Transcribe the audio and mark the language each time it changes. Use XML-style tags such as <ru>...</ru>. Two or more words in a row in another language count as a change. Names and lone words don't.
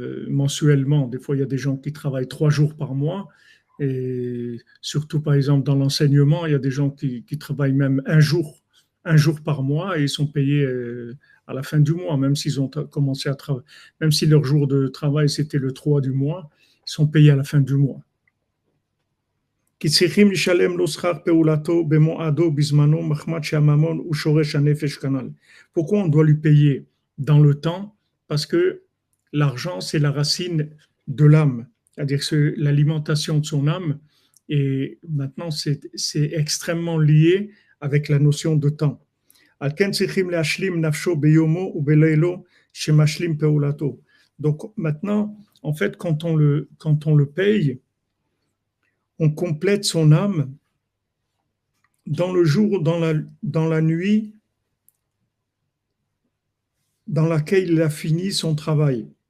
<fr>Des fois, il y a des gens qui travaillent 3 jours par mois Et surtout, par exemple, dans l'enseignement, il y a des gens qui travaillent même un jour par mois et ils sont payés à la fin du mois, même s'ils ont commencé à travailler, même si leur jour de travail c'était le 3 du mois, ils sont payés à la fin du mois.</fr> <he>כי צריכים לשלם לו שכר פעולתו במועדו בזמנו מחמת שהממון הוא שורש הנפש כנ"ל.</he> <fr>Pourquoi on doit lui payer dans le temps? Parce que l'argent, c'est la racine de l'âme, c'est-à-dire que l'alimentation de son âme, et maintenant c'est extrêmement lié avec la notion de temps.</fr> <he>על כן צריכים להשלים נפשו ביומו ובלילו שמשלים פעולתו.</he> <fr>Donc maintenant, en fait, quand on le paye, on complète son âme dans le jour, dans la nuit dans laquelle il a fini son travail.</fr>